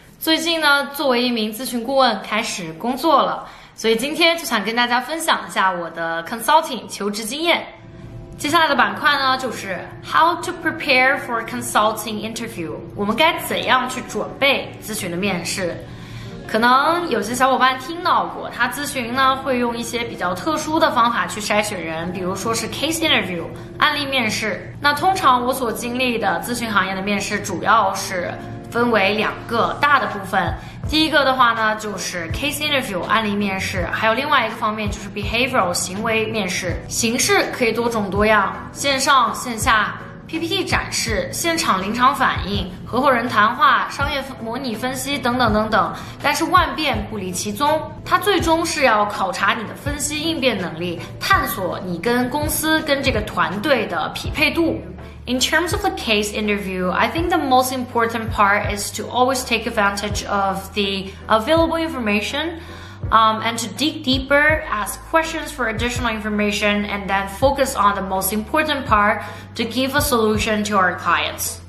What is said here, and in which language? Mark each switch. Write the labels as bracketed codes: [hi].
[zh] 最近呢，作为一名咨询顾问开始工作了，所以今天就想跟大家分享一下我的 consulting 求职经验。接下来的板块呢，就是 [en] How to prepare for consulting interview。 [zh] 我们该怎样去准备咨询的面试？可能有些小伙伴听到过，他咨询呢会用一些比较特殊的方法去筛选人，比如说是 case interview 案例面试。那通常我所经历的咨询行业的面试主要是分为两个大的部分。第一个的话呢，就是 case interview 案例面试，还有另外一个方面就是 behavioral 行为面试。形式可以多种多样，线上线下。 PPT 展示、现场临场反应、合伙人谈话、商业模拟分析等等等等，但是万变不离其宗，它最终是要考察你的分析应变能力，探索你跟公司跟这个团队的匹配度。 [en] In terms of the case interview, I think the most important part is to always take advantage of the available information. And to dig deeper, ask questions for additional information, and then focus on the most important part to give a solution to our clients.